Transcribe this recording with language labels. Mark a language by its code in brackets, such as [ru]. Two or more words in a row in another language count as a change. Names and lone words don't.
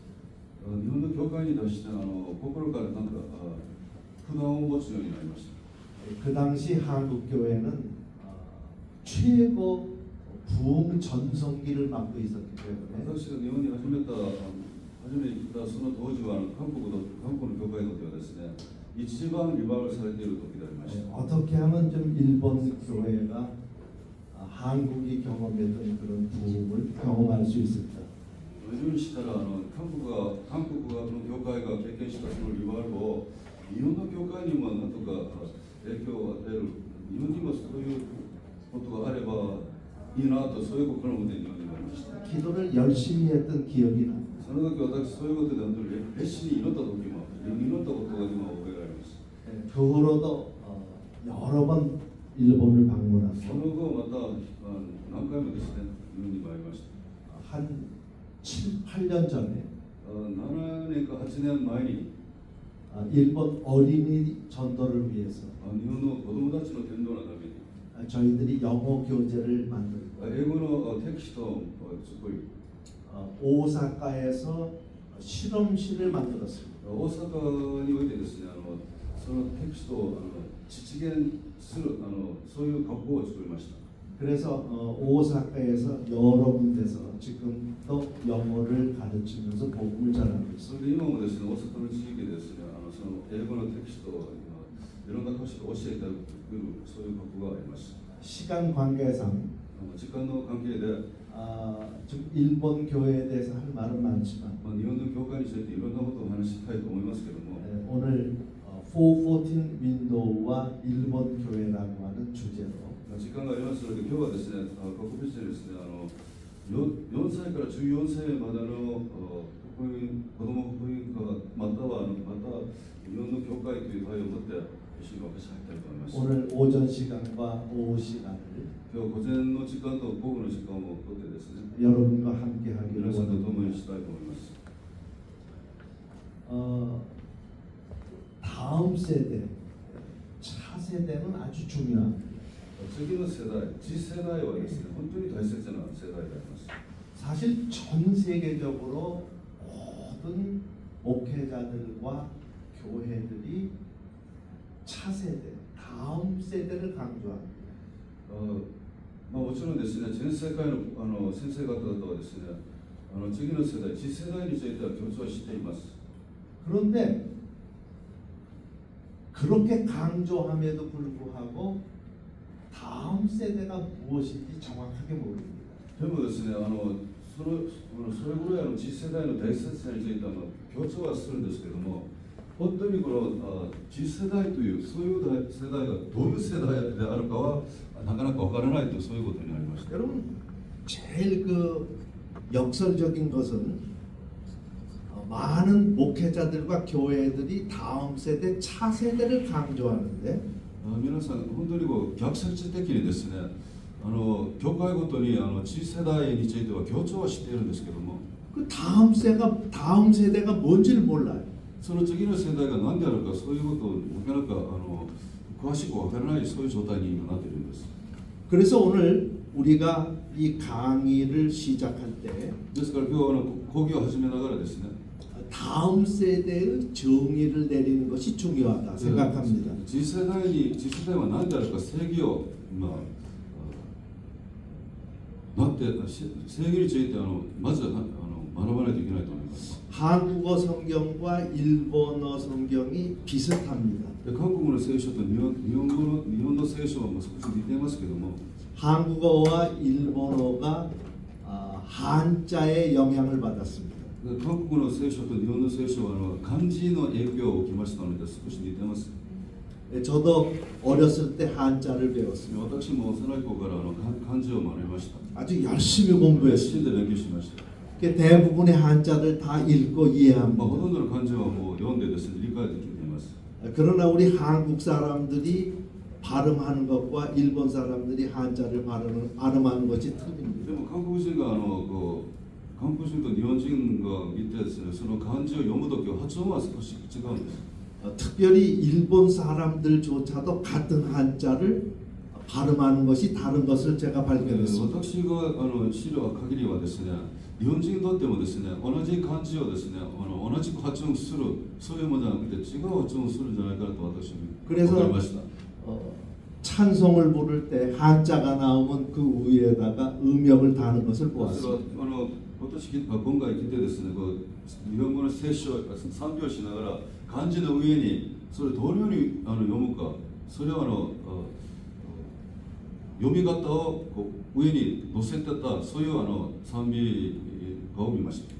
[ja] 日本の教会に対して心からなんか不安を持つようになりました。 [ko] 그 당시 한국 교회는 최고 부흥 전성기를 맞고 있었기 때문에 [ja] 私が日本に初めて来たその当時は韓国の教会のではですね、一番リバイバルされている時でありました。 [ko] 어떻게 하면 좀 일본 교회가 한국이 경험했던 그런 부흥을 경험할 수 있을까? [ja] どのようにしたら韓国の教会が経験したそのリバイバルを日本の教会にもなんとか影響を与える、日本にもそういうことがあればいいなと、そういう心のもとに日本になりました。 [ko] 기도를 열심히 했던 기억이 납니다. [ja] その時私そういうことで本当に熱心に祈った時も祈ったことが今覚えられます。 [ko] 그 후로도 여러 번 일본을 방문하고 [ja] その後また何回もですね、日本に参りました。 [ko] 한 7, 8년 전에 [ja] 7 年か8年前に [ko] 일본 어린이 전도를 위해서 [ja] 日本の子供たちの伝道のために [ko] 저희들이 영어 교재를 만들고 [ja] 英語のテキストを作り [ko] 오사카에서 실험실을 만들었습니다. [ja] 大阪においてですねそのテキストを実現するそういう学校を作りました。 [ko] 그래서 오사카에서 여러 군데서 지금도 영어를 가르치면서 복음을 전하고 [ja] そ [ko] 있습니다. [ja] れで今もですね大阪の地域でですねその英語のテキストをいろんな箇所で教えてくるそういう学校があります。 [ko] 시간 관계상 [ja] 時間の関係で [ko] 좀 일본 교회에 대해서 할 말은 많지만 [ja] 日本の教会についていろんなことをお話ししたいと思いますけども [ko] 오늘 414 윈도우와 일본 교회라고 하는 주제로 [ja] 時間がありますので今日はですね特別にですね4歳から14歳までの子供福音家または日本の教会という題を持って一緒に分けさせたいと思います。 [ko] 오늘 오전 시간과 오후 시간을 [ja] 今日午前の時間と午後の時間をとってですね [ko] 여러분과 함께 하기를 [ja] 皆さんと共 [ko] 원합니다. [ja] にしたいと思います。 [ko] 다음 세대, 차세대는 아주 중요합니다. [ja] 次の世代、次世代はですね本当に大切な世代であります。 [ko] 사실 전 세계적으로 모든 목회자들과 교회들이 차세대, 다음 세대를 강조합니다. [ja] もちろんですね全世界の先生方々はですね次の世代、次世代については強調しています。 [ko] 그런데 그렇게 강조함에도 불구하고 다음 세대가 무엇인지 정확하게 모릅니다. [ja] でもですねそれぐらい次世代の大切さについて強調はするんですけども本当にこの次世代というそういう世代がどういう世代であるかはなかなかわからないとそういうことになりました。 [ko] 여러분 제일 역설적인 것은 많은 목회자들과 교회들이 다음 세대, 차세대를 강조하는데 [ja] 皆さん本当に逆説的にですね教会ごとに次世代については強調はしているんですけども [ko] 그 다음 세대가 뭔지를 몰라요. [ja] その次の世代が何であるかそういうことをなかなか詳しくわからないそういう状態に今なっているんです。 [ko] 그래서 오늘 우리가 이 강의를 시작할 때 [ja] ですから今日は講義を始めながらですね [ko] 다음 세대의 정의를 내리는 것이 중요하다 생각합니다. [ja] 次世代は何であるか正義を正義についてまず学ばないといけないと思います。 [ko] 한국어 성경과 일본어 성경이 비슷합니다. [ja] 韓国の聖書と日本の聖書は少し似ていますけども [ko] 한국어와 일본어가 한자의 영향을 받았습니다. [ja] 韓国の聖書と日本の聖書は漢字の影響を受けましたので少し似ています。 [ko] 저도 어렸을 때 한자를 배웠습니다. [ja] 私も幼い頃から漢字を学びました。 [ko] 아주 열심히 [ja] 熱 [ko] 공부했습니다. [ja] 心で勉強しました。 [ko] 대부분의 한자를 다 읽고 [ja] ほ [ko] 이해합니다. [ja] とんどの漢字はもう読んでですね理解できています。 [ko] 그러나 우리 한국 사람들이 발음하는 것과 일본 사람들이 한자를 발음하는 것이 [ja] で [ko] 틀립니다. [ja] も韓国人が韓国人と日本人が見てですねその漢字を読むときは発音は少し違うんです。 [ko] 특별히 일본 사람들조차도 같은 한자를 발음하는 것이 다른 것을 제가 발견했습니다. [ja] 私が資料限りはですね日本人にとってもですね同じ漢字をですね同じく発音するそういうものじゃなくて違う発音するんじゃないかと私は分かりました。 [ko] 찬송을 부를 때 한자가 나오면 그 위에다가 음역을 다는 것을 [ja] それは [ko] 보았습니다. [ja] 私今回来てですね日本語の聖書賛美をしながら漢字の上にそれをどのように読むかそれを読み方を上に載せてたそういう賛美歌を見ました。